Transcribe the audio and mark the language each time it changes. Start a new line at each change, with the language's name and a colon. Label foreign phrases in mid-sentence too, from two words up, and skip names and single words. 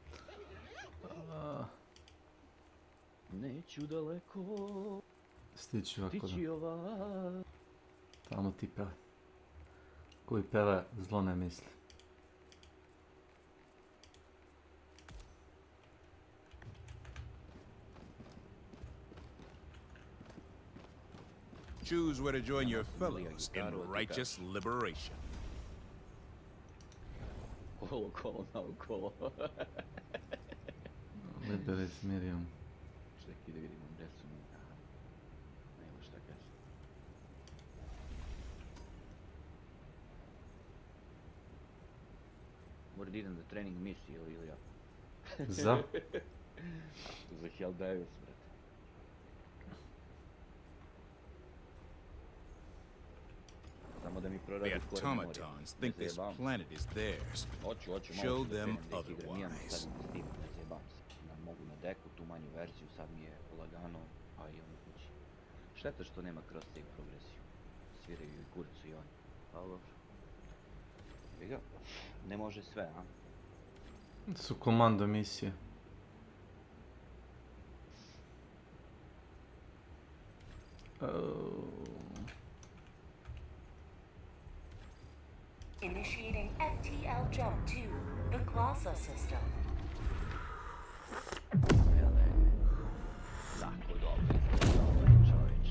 Serbian: Neću daleko Stići ovako da. stići ova. Tamo ti peva. Koji peva zlo ne misli.
English: Choose where to join your fellows in righteous liberation.
Serbian: Okolo, naokolo.
English: Liberate Miriam.
Serbian: Čekaj da vidimo gdje su mi. Nema šta kaže. Moram da idem za trening misije ili ja. Za? Za Hell Divers, brate. Samo da mi
English: The proradi core memory. automatons think this planet is theirs.
Serbian: Hoću, malo
English: Show
Serbian: ću da
English: them
Serbian: krenem da ih igram, imam
English: otherwise.
Serbian: sad na Steamu, ne zajebam se. Mogu na deku, tu manju verziju, sad mi je lagano, a i ono kući. Šteta što nema
English: cross save
Serbian: progresiju. Sviraju i kurcu i oni. Ali dobro. Viga, ne može sve, a? Su komando misije.
English: Initiating FTL jump to the Glossa system.
Serbian: Tako dobro izgledao, čovječe.